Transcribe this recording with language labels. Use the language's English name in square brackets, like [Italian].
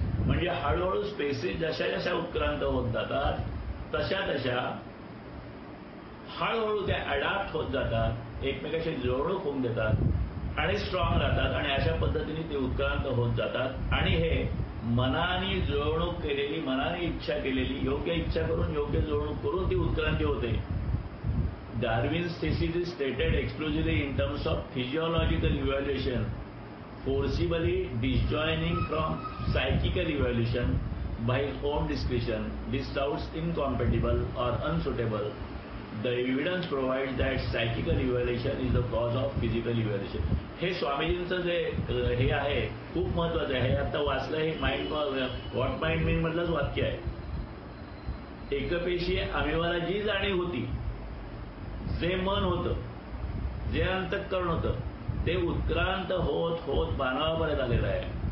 [Marathi] म्हणजे हळूहळू स्पेसिस जशा उत्क्रांत होत जातात तशा हळूहळू त्या अडॅप्ट होत जातात, एकमेकाशी जुळवणूक होऊन देतात आणि स्ट्रॉंग राहतात आणि अशा पद्धतीने ते उत्क्रांत होत जातात. आणि हे मनाने जुळवणूक केलेली, मनाने इच्छा केलेली, योग्य इच्छा करून योग्य जुळवणूक करून ती उत्क्रांती होते. [English] Darwin's thesis is stated exclusively in terms of physiological evaluation, forcibly disjoining from psychical evaluation by his own discretion. This sounds incompatible or unsuitable. The evidence provides that psychical evaluation is the cause of physical evaluation. [Marathi] हे स्वामीजींचं जे हे आहे खूप महत्वाचं आहे. हे आता वाचलं, हे माइंड व्हॉट माइंड मीन मधलंच वाक्य आहे. एकपेशीय अमिवाला जी जाणीव होती, जे मन होतं, जे अंतःकरण होतं, ते उत्क्रांत होत मानवापर्यंत आलेलं आहे.